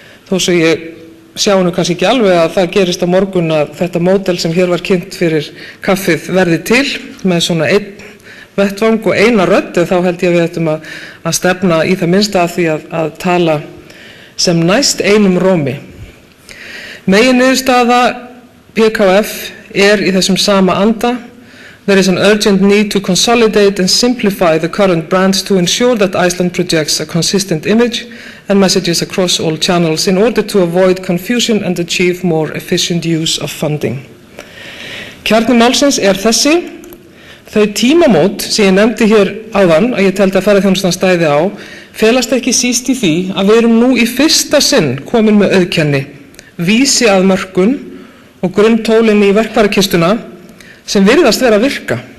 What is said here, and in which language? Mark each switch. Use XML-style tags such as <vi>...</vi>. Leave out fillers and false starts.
<is>Þó svo ég sjáum nú kannski ekki alveg að það gerist á morgun að þetta módel sem hér var kynnt fyrir kaffið verði til með svona einn vettvang og eina rödd, þá held ég að við ættum að stefna í það minnsta að því að tala sem næst einum rómi. Meginniðurstaða PKF í þessum sama anda.</is> <en>There is an urgent need to consolidate and simplify the current brands to ensure that Iceland projects a consistent image and messages across all channels in order to avoid confusion and achieve more efficient use of funding.</en> <is>Kjarni málsins þessi. Þau tímamót sem ég nefndi hér áðan að ég teldi að ferðaþjónustan stæði á felast ekki síst í því að við erum nú í fyrsta sinn komin með auðkenni, vísi að mörkun og grunntólinn í verkfærakistuna sem virðast vera að virka.</is>